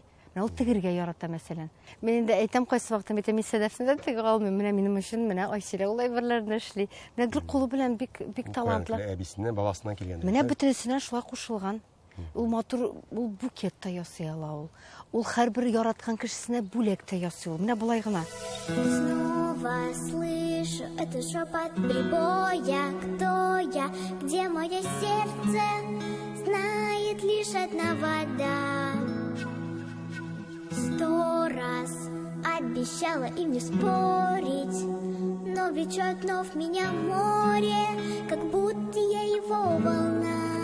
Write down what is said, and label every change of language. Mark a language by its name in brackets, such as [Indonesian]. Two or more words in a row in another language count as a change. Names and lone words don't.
[Tatar] Менә ул тегергә ярата мәсәлән. Мин инде әйтәм кайсы вакытта мин Сәдәфнәдән тегә алмыйм. Менә минем өчен менә Айсилә ул әйберләрне эшли. Менә гел кулы белән бик талантлы. Әбисеннән, бабасыннан килгән. Менә бөтенесенә шулай кушылган. Ул матур, ул букет та ясый ала ул. Ул һәрбер яраткан кешесенә бүләк тә ясый ул. Менә булай гына. [Russian] Снова слышу этот шепот прибоя. Кто я? Где мое сердце? Знает лишь одна вода. 100 раз обещала им не спорить, но влечет вновь меня море, как будто я его волна.